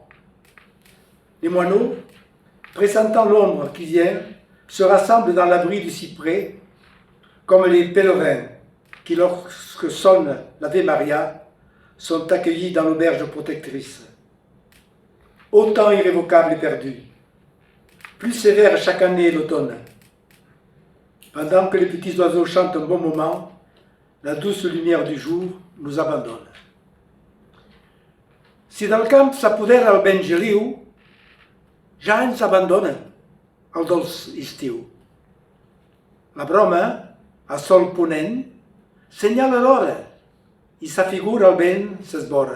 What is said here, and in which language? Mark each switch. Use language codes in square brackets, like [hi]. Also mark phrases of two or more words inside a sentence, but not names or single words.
[fr] Les moineaux, pressentant l'ombre qui vient, se rassemblent dans l'abri du cyprès, comme les pèlerins qui, lorsque sonne l'Ave Maria, sont accueillis dans l'auberge protectrice. Autant irrévocable et perdu. Plus sévère chaque année l'automne. Pendant que les petits oiseaux chantent un bon moment, la douce lumière du jour nous abandonne. [ca] Si dal camp s'apodera el vent geliu, ja ens abandona el dolç estiu. La broma, a sol ponent, senyala l'hora i s'afigura el vent s'esvora.